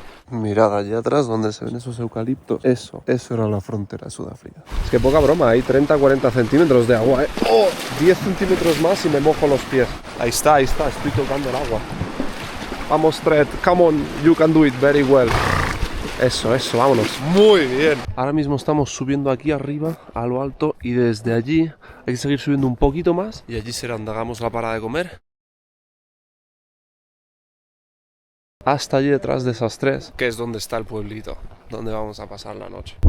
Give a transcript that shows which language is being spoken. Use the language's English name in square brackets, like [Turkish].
[Spanish] Mirad allí atrás donde se ven esos eucaliptos. Eso era la frontera de Sudáfrica. Es que poca broma, hay 30-40 centímetros de agua, ¿eh? ¡Oh! 10 centímetros más y me mojo los pies. Ahí está, estoy tocando el agua. Vamos, [English] Tret, come on, you can do it very well. [Spanish] Eso, vámonos. Muy bien. Ahora mismo estamos subiendo aquí arriba, a lo alto, y desde allí hay que seguir subiendo un poquito más. Y allí será donde hagamos la parada de comer. Hasta allí detrás de esas tres, que es donde está el pueblito, donde vamos a pasar la noche.